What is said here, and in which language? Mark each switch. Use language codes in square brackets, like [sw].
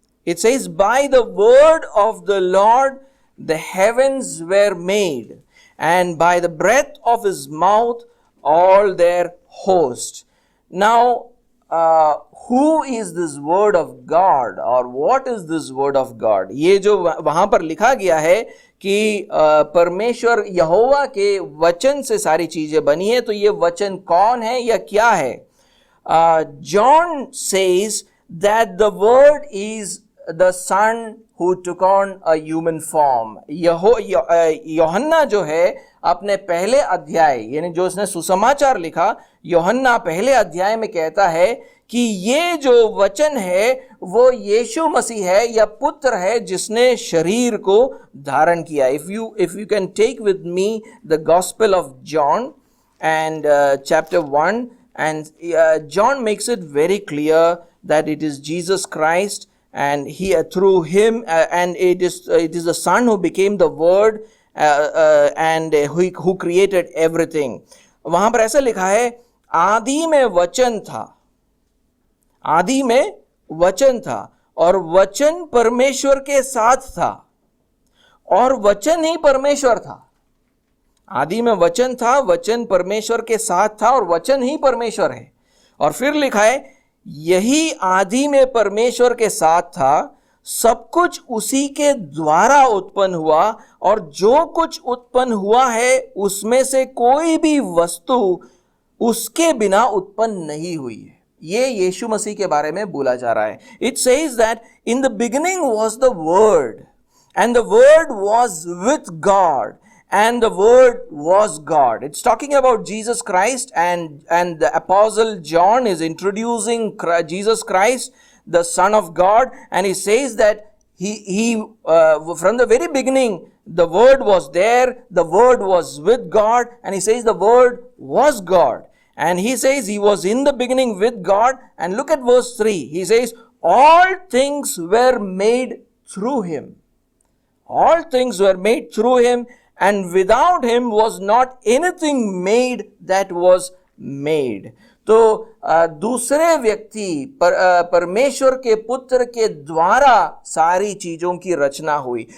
[en] It says, by the word of the Lord the heavens were made, and by the breath of his mouth all their host. Now who is this word of God, or what is this word of God? [hi] ये जो वहां पर लिखा गया है कि परमेश्वर यहोवा के वचन से सारी चीजें बनी है, तो ये वचन कौन है या क्या है? [en] John says that the word is the Son who took on a human form. [hi] यूहन्ना जो है अपने पहले अध्याय, यानी जो उसने सुसमाचार लिखा, यूहन्ना पहले अध्याय में कहता है कि ये जो वचन है वो यीशु मसीह है या पुत्र है जिसने शरीर को धारण किया. [en] If you can take with me the Gospel of John and chapter 1, and John makes it very clear that it is Jesus Christ, and he through him and it is the Son who became the Word and who created everything. [hi] वहां पर ऐसा लिखा है, आदि में वचन था, आदि में वचन था और वचन परमेश्वर के साथ था और वचन ही परमेश्वर था. आदि में वचन था, वचन परमेश्वर के साथ था और वचन ही परमेश्वर है. और फिर लिखा है, यही आदि में परमेश्वर के साथ था, सब कुछ उसी के द्वारा उत्पन्न हुआ और जो कुछ उत्पन्न हुआ है उसमें से कोई भी वस्तु उसके बिना उत्पन्न नहीं हुई है. ये यीशु मसीह के बारे में बोला जा रहा है. [en] It says that in the beginning was the Word, and the Word was with God, and the Word was God. It's talking about Jesus Christ, and the Apostle John is introducing Jesus Christ, the Son of God, and he says that he from the very beginning the Word was there, the Word was with God, and he says the Word was God. And he says he was in the beginning with God. And look at verse 3. He says, all things were made through him. All things were made through him, and without him was not anything made that was made. [hi] तो दूसरे व्यक्ति परमेश्वर के पुत्र के द्वारा सारी चीजों की रचना हुई.